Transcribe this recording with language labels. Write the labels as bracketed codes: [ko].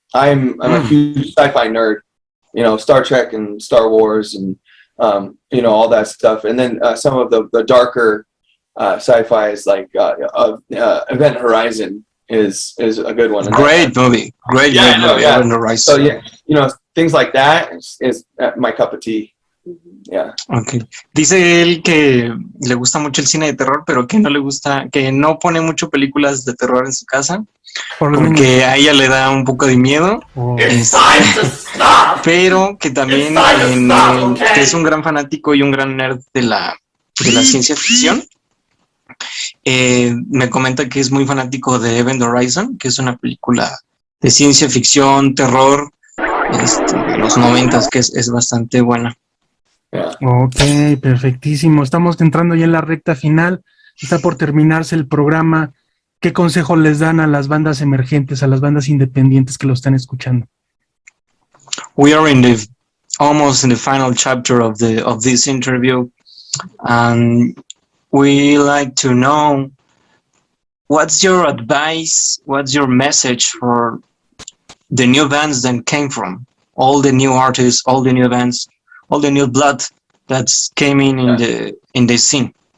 [en] I'm a huge sci-fi nerd. Star Trek and Star Wars and all that stuff. And then some of the darker sci-fi is like Event Horizon is a good one. Great movie. Great movie. Yeah. Event Horizon. So yeah, things like that is my cup of tea. Yeah. Okay. [es] Dice él que le gusta mucho el cine de terror, pero que no le gusta, que no pone mucho películas de terror en su casa, porque a ella le da un poco de miedo. Pero que también que es un gran fanático y un gran nerd de la ciencia ficción. Me comenta que es muy fanático de Event Horizon, que es una película de ciencia ficción, terror, de los 90s, que es bastante buena. Ok, perfectísimo. Estamos entrando ya en la recta final. Está por terminarse el programa. ¿Qué consejo les dan a las bandas emergentes, a las bandas independientes que lo están escuchando? [en] We are almost in the final chapter of this interview, and we like to know what's your advice, what's your message for the new bands that came from, all the new artists, all the new bands, all the new blood that's came in the scene.